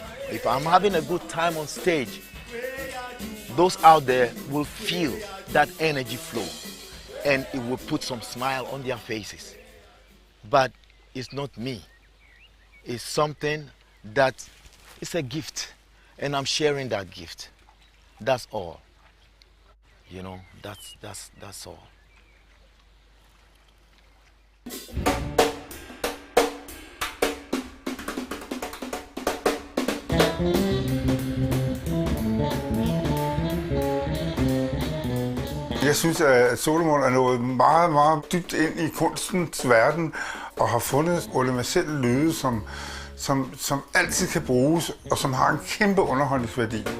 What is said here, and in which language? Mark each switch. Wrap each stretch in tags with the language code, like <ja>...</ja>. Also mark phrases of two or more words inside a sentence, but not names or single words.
<en>If I'm having a good time on stage, those out there will feel that energy flow and it will put some smile on their faces. But it's not me. It's something that is a gift and I'm sharing that gift. That's all. You know, that's all.</en> <da>Jeg synes, at Solomon er nået meget, meget dybt ind i kunstens verden og har fundet universelle lyde, som altid kan bruges og som har en kæmpe underholdningsværdi.</da>